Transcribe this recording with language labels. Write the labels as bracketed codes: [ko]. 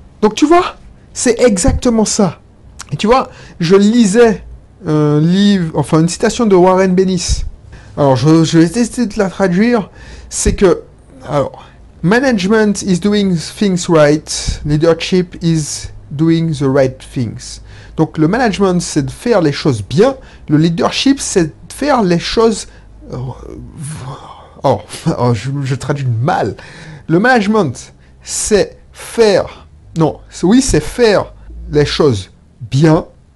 [fr] Donc tu vois, c'est exactement ça. Et tu vois, je lisais un livre, enfin une citation de Warren Bennis. Alors, je vais essayer de la traduire. C'est que, alors, [en] management is doing things right, leadership is doing the right things. [fr] Donc, le management, c'est de faire les choses bien. Le leadership, c'est de faire les choses... je traduis mal. Le management, c'est faire... Non, oui, c'est faire les choses bien.